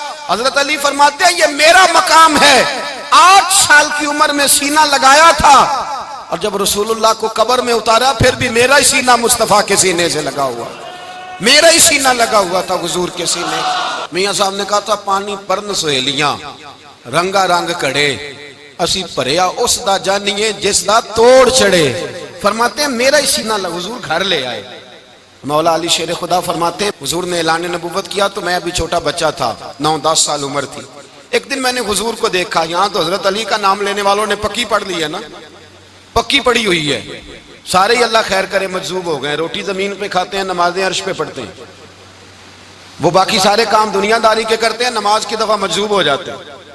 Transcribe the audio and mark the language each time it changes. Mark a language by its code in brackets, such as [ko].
[ur] حضرت علی فرماتے ہیں یہ میرا مقام ہے, 8 سال کی عمر میں سینہ لگایا تھا اور جب رسول اللہ کو قبر میں اتارا پھر بھی میرا ہی سینہ مصطفیٰ کے سینے سے لگا ہوا, میرا ہی سینہ لگا ہوا تھا حضور کے سینے. [pa] میاں صاحب نے کہا تھا پانی پرن سہیلیاں رنگا رنگ کڑے, اسی پریا اس دا جانیے جس دا توڑ چڑے. [ur] فرماتے ہیں میرا ہی سینہ لگا, حضور گھر لے آئے. مولا علی شیر خدا فرماتے ہیں حضور نے اعلان نبوت کیا تو میں ابھی چھوٹا بچہ تھا, 9-10 سال عمر تھی. ایک دن میں نے حضور کو دیکھا, یہاں تو حضرت علی کا نام لینے والوں نے پکی پڑھ لی ہے نا, پکی پڑی ہوئی ہے, سارے ہی اللہ خیر کرے مجذوب ہو گئے, روٹی زمین پہ کھاتے ہیں, نمازیں عرش پہ پڑھتے ہیں, وہ باقی سارے کام دنیا داری کے کرتے ہیں, نماز کی دفعہ مجذوب ہو جاتے ہیں.